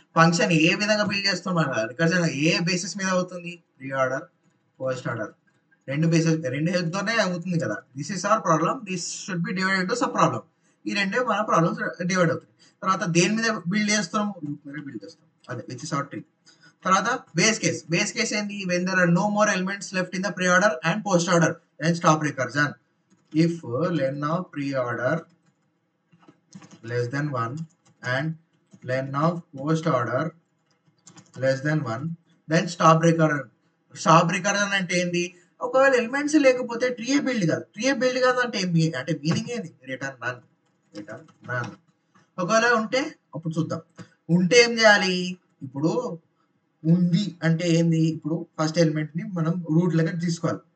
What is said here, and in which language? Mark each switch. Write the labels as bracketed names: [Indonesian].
[Telugu] Function ఏ విధంగా build చేస్తున్నాం, రికర్జన్ ఏ basis మీద అవుతుంది, ప్రీ ఆర్డర్ పోస్ట్ ఆర్డర్, రెండు హెల్ప్ తోనే అవుతుంది కదా. [English] This is our problem, this should be divided into sub problem. [Telugu] ఈ రెండే మన ప్రాబ్లమ్స్ డివైడ్ అవుతాయి. తర్వాత దేని మీద బిల్డ్ చేస్తున్నాము, లూప్ మీద బిల్డ్ చేస్తాం, అదే [English] Which is our tree. [Telugu] తర్వాత బేస్ కేస్ ఏంది, [English] when there are no more elements left in the pre-order and post-order, then stop recursion. If len of pre-order less than 1 and len of post-order less than 1, then stop recursion. [Telugu] అంటే ఏంది, ఒకవేళ elements లేకపోతే tree build కాదు అంటే meaning ఏంది, return నన్. ఒకవేళ ఉంటే అప్పుడు చూద్దాం. ఉంటే ఏం చేయాలి, ఇప్పుడు ఉంది అంటే ఏంది, ఇప్పుడు ఫస్ట్ ఎలిమెంట్ ని మనం రూట్ లెక్క తీసుకోవాలి.